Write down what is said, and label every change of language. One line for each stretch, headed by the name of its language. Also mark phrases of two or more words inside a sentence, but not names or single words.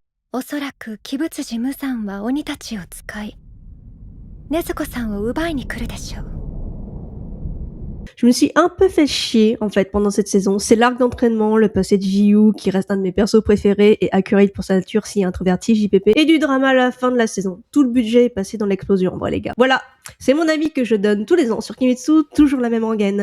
Japanese: おそらく鬼物寺無惨は鬼たちを使い、禰豆子さんを奪いに来るでしょう。
French: Je me suis un peu fait chier, en fait, pendant cette saison. C'est l'arc d'entraînement, le passé de Jiyu, qui reste un de mes persos préférés, et accurate pour sa nature si introverti, JPP, et du drama à la fin de la saison. Tout le budget est passé dans l'explosion, en vrai, les gars. Voilà, c'est mon avis que je donne tous les ans sur Kimetsu, toujours la même rengaine.